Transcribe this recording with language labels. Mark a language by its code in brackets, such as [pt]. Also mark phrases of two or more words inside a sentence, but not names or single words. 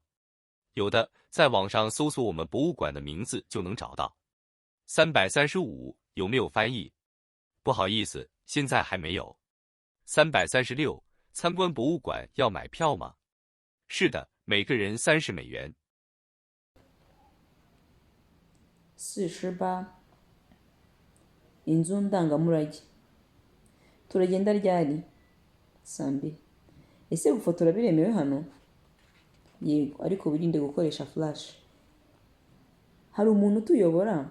[zh] 有的，在网上搜索我们博物馆的名字就能找到。335，有没有翻译？不好意思，现在还没有。336，参观博物馆要买票吗？是的，每个人30美元。 48. [rw] Inzu ndangamurage. Turagenda ryari? Saa 2. Ese gufotora biremewe hano? Yego, ariko wirinde gukoresha flash. Hari umuntu utuyobora?